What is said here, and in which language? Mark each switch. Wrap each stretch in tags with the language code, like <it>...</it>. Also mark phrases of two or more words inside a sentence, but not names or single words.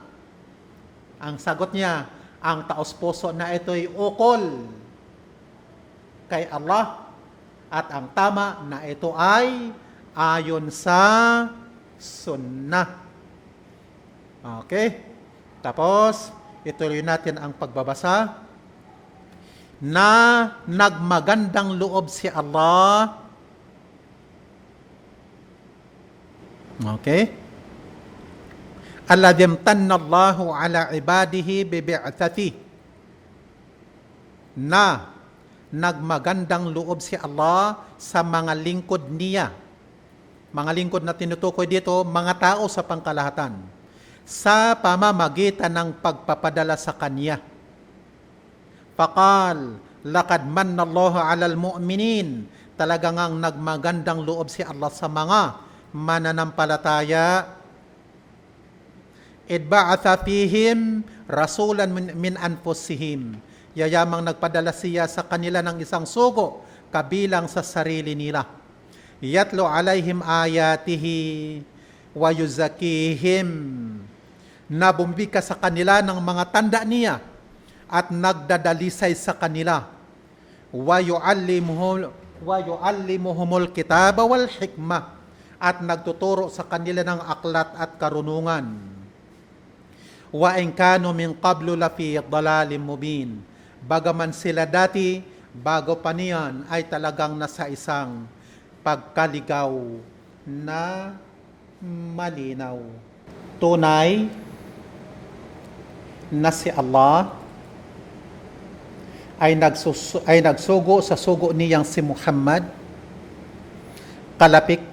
<tl>Ang sagot niya, ang taos-puso na ito'y ukol kay Allah at ang tama na ito ay ayon sa sunnah. Okay? Tapos, ituloy natin ang pagbabasa. Na nagmagandang loob si Allah Okay?</tl> <ar>الذي امتن الله على عباده ببعثة,</ar> <tl>na nagmagandang loob si Allah sa mga lingkod niya. Mga lingkod na tinutukoy dito, mga tao sa pangkalahatan, sa pamamagitan ng pagpapadala sa Kanya.</tl> <ar>فقال، لقد من الله على المؤمنين,</ar> <tl>talagang ang nagmagandang loob si Allah sa mga mananampalataya.</tl> <ar>إذ بعث فيهم رسولا من أنفسهم,</ar> <tl>yayamang nagpadala siya sa kanila ng isang sugo kabilang sa sarili nila.</tl> <ar>يتلو عليهم آياته ويزكيهم,</ar> <tl>nabumbika sa kanila ng mga tanda niya at nagdadalisay sa kanila.</tl> <ar>ويعلمهم الكتاب والحكمة,</ar> <tl>at nagtuturo sa kanila ng aklat at karunungan.</tl> <ar>وإن كانوا من قبل لفي ضلال مبين,</ar> <tl>bagaman sila dati bago pa niyan ay talagang nasa isang pagkaligaw na malinaw. Tunay na si Allah ay nagsugo sa sugo niyang si Muhammad, kalakip</tl>